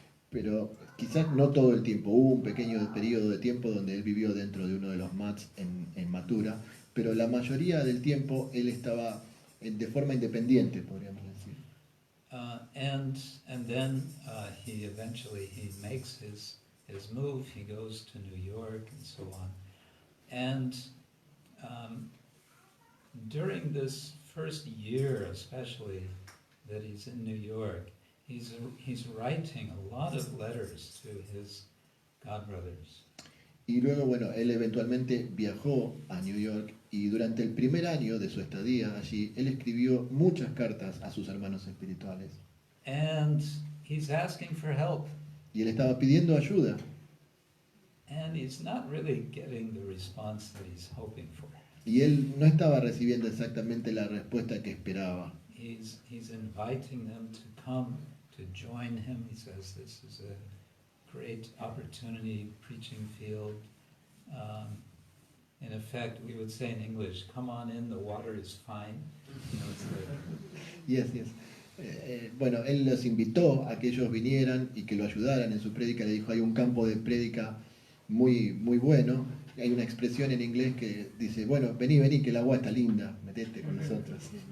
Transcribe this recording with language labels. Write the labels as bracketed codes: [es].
[es] Pero quizás no todo el tiempo. Hubo un pequeño periodo de tiempo donde él vivió dentro de uno de los mats en Mathura, pero la mayoría del tiempo él estaba de forma independiente, podríamos decir. [en] And then he eventually makes his move. He goes to New York and so on. And during this first year, especially that he's in New York, he's writing a lot of letters to his godbrothers. [es] Y luego, bueno, él eventualmente viajó a New York y durante el primer año de su estadía allí, él escribió muchas cartas a sus hermanos espirituales. [en] And he's asking for help. [es] Y él estaba pidiendo ayuda. [en] And he's not really getting the response that he's hoping for. [es] Y él no estaba recibiendo exactamente la respuesta que esperaba. [en] He's inviting them to come to join him. He says this is a great opportunity, preaching field. In effect, we would say in English, come on in, the water is fine. You know, it's like, Yes, yes. [es] Bueno, él los invitó a que ellos vinieran y que lo ayudaran en su prédica. Le dijo, hay un campo de prédica muy, muy bueno. Hay una expresión en inglés que dice, bueno, vení, que el agua está linda, metete con nosotros.